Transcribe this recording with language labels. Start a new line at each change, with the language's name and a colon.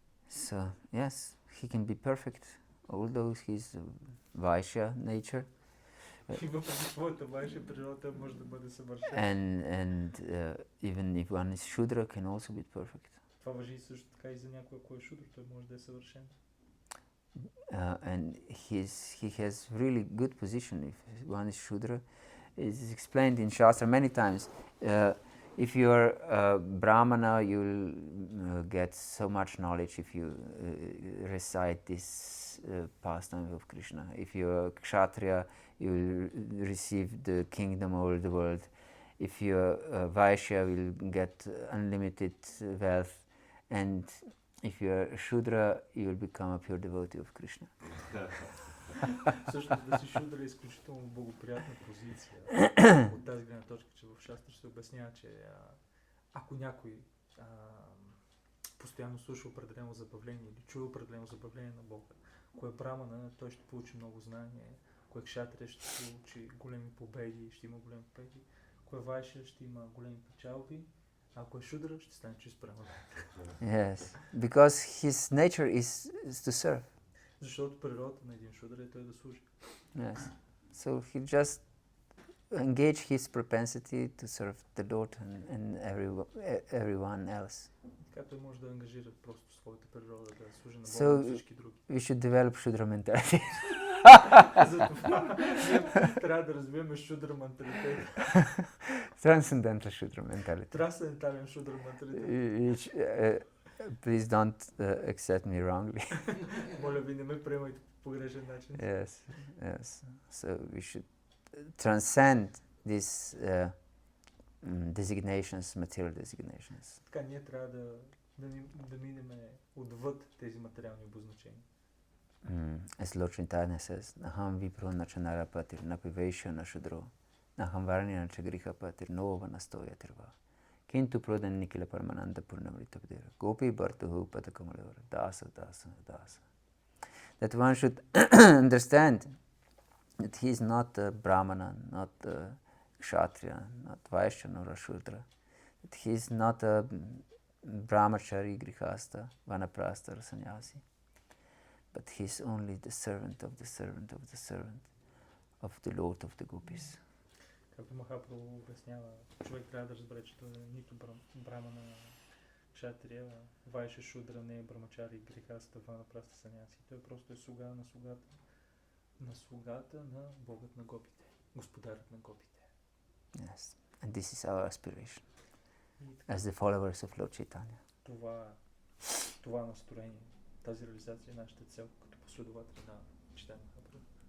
English: So, yes, he can be perfect, although he's Vaishya nature.
Bulgarian: И въпреки своята вайша природа може да бъде съвършен.
English: And even if one is Shudra, can also be perfect.
Bulgarian: Това важи също така и за някой, ако е шудра, той може да е съвършен.
English: And he has really good position if one is Shudra. It's explained in Shastra many times. If you are Brahmana, you'll get so much knowledge if you recite this pastime of Krishna. If you are Kshatriya, you'll receive the kingdom over the world. If you are Vaishya, you'll get unlimited wealth. And if you are Shudra, you will become a pure devotee of Krishna.
Bulgarian: Също да си шудра е изключително благоприятна позиция. От тази гледна точка, че в Шастра се обяснява, че ако някой постоянно слуша определено забавление или чува определено забавление на Бога, ако е брамана, той ще получи много знание, ако е кшатрия, ще получи големи победи, ще има големи победи, ако е вайша, ще има големи печалби, а ако е шудра, ще стане чист браман.
English: Yes, because his nature is to serve.
Bulgarian: Защото природата на един шудра е той да служи.
English: Yes, so he just engage his propensity to serve the Lord and everyone else.
Bulgarian: Така той може да ангажира просто своята природа да служи на Бога
English: So
Bulgarian: и всички други.
English: we should develop Shudra mentality.
Bulgarian: Затова трябва да развием шудра менталитет.
English: Transcendental Shudra mentality.
Bulgarian: Трансцендентален шудра менталитет.
English: Please don't accept me wrongly.
Bulgarian: Моля ви, не ме приемайте по погрешен начин.
English: Yes. So we should transcend these designations, material designations.
Bulgarian: Така, ние трябва да минем отвъд тези материални обозначения.
Sanskrit: As Lord Chaitanya says, Naham vipro nachanara patir napivaisha nashudro Naham varnina chagriha patir nova nastoya tirva Kintu prodan nikila parmananda purnamritabdera Gopi bhartuhu patakamalevara dasa.
English: That one should understand that he is not a Brahmana, not a Kshatriya, not Vaishya nor a Shudra. That he is not a Brahmachari, Grihastha, Vanaprastha or Sannyasi. but he's only the servant of the servant of the servant of the Lord of the Gopis.
Bulgarian: Както Махапрабху обяснява, човек трябва да разбере, че той е нито брамана, кшатрия, вайша, шудра, не е брамачари, грехаста, ванапраста, саняси. Той просто е слуга на слугата на Богът на гопите, господарът на гопите.
English: Yes, and this is our aspiration as the followers of Lord Chaitanya.
Bulgarian: Това настроение, тази реализация е нашата цел като последователи на Чайтanya Махапрабху.